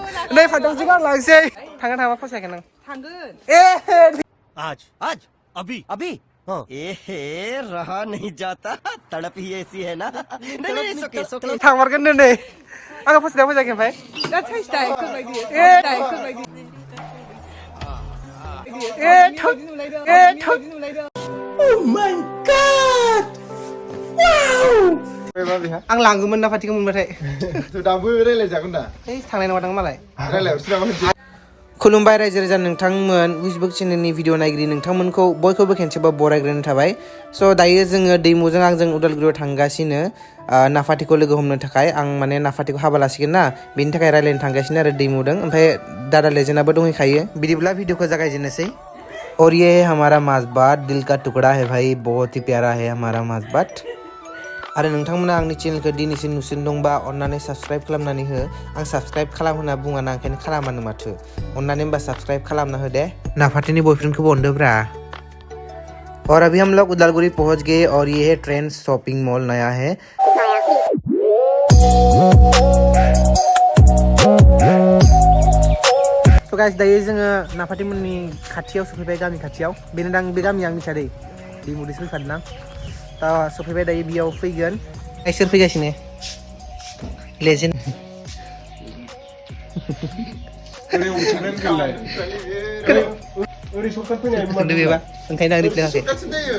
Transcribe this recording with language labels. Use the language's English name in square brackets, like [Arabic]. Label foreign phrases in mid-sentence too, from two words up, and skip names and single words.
[Bodo] नै फादों जिगार लांसै थांगोन थांबा फसायगोन नों थांगोन [Hindi] आज आज अभी अभी हाँ रहा नहीं जाता तड़प ही ऐसी है ना नहीं सोके [Bodo] थांमारगोन नै आंखौ फसायना फसायाखै ओमफ्राय दा साइज दाइखौबायदि आं लांगौमोन ना फाथिखौ मोनबाथाय दाबो रायलायजागोन दा थांनाय नङा दां मालाय रायलायहरसै नामा खुलुमबाय रायजो राजा नोंथांमोन उइसबुक चेनेलनि भिडिअ नायगिरि नोंथांमोनखौ बयखौबो खेनसेबा बरायग्रोनाय थाबाय स' दायो जोङो दैमुजों आंजों उदालगुरियाव थांगासिनो नाफाथिखौ लोगो हमनो थाखाय आं माने नाफाथिखौ हाबा लासिगोन ना बेनि थाखाय रायलायनो थांगासिनो आरो दैमुदों ओमफ्राय दादा लेजेनाबो दंहैखायो बिदिब्ला भिडिअखौ जागायजेननोसै [Hindi] और ये है हमारा माजबाट दिल का टुकड़ा है भाई बहुत ही प्यारा है हमारा माजबाट [Bodo] आरो नोंथांमोना आंनि चेनेलखौ दिनैसिम नुसिन दंबा अन्नानै साबस्क्राइब खालामनानै हो आं साबस्क्राइब खालाम होनना बुङा ना ओंखायनो खालामानो माथो अन्नानै होमबा साबस्क्राइब खालामना हो दे नाफाथिनि बयफ्रेंडखौबो अनदोब्रा [Hindi] और अभी हम लोग उदालगुरी पहुंच गए और ये है ट्रेंड शॉपिंग मॉल नया है [Bodo] तो गाइस दायो जोङो नाफाथिमोननि खाथियाव सफैबाय गामि खाथियाव बेनो दां बे गामिया आं मिथिया दै दैमुदैसो फैखादों आं दा सफैबाय दायो बेयाव फैगोन सोर फैगासिनो लेजेन्ड बेबा ओंखायनो आं रिप्लाय होआखै